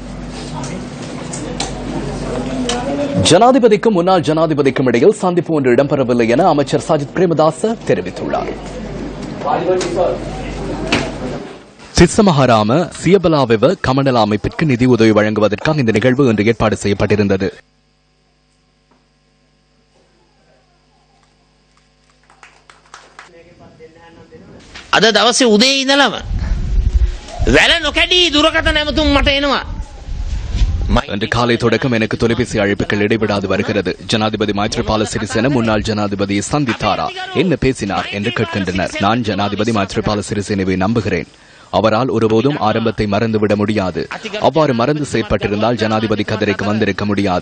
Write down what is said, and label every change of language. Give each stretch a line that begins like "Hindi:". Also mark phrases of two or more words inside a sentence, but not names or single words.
Tamil: ஜனாதிபதிக்கும் முன்னாள் ஜனாதிபதிக்கும் இடையில் சந்திப்பு ஒன்று இடம்பெறவில்லை என அமைச்சர் சஜித் பிரேமதாச தெரிவித்துள்ளார். சித்தமஹாராம சியபலாவெவ கமநல அமைப்பிற்கு நிதி உதவி வழங்குவதற்காக இந்த நிகழ்வு இன்று ஏற்பாடு செய்யப்பட்டிருந்தது.
Sinhala: අද දවසේ උදේ ඉඳලම වැල නොකැඩී දුරකථන ඇමතුම් මට එනවා.
Tamil: இன்று காலை தொடக்கம் எனக்கு தொலைபேசி அழைப்புகள் இடைவிடாது வருகிறது. ஜனாதிபதி மைத்ரிபால சிறிசேன முன்னாள் ஜனாதிபதியை சந்தித்தாரா, என்ன பேசினார் என்று கேட்கின்றனர். நான் ஜனாதிபதி மைத்ரிபால சிறிசேனவை நம்புகிறேன். அவரால் ஒருபோதும் ஆரம்பத்தை மறந்துவிட முடியாது. அவ்வாறு மறந்து செயற்பட்டிருந்தால் ஜனாதிபதி கதிரைக்கு வந்திருக்க முடியாது.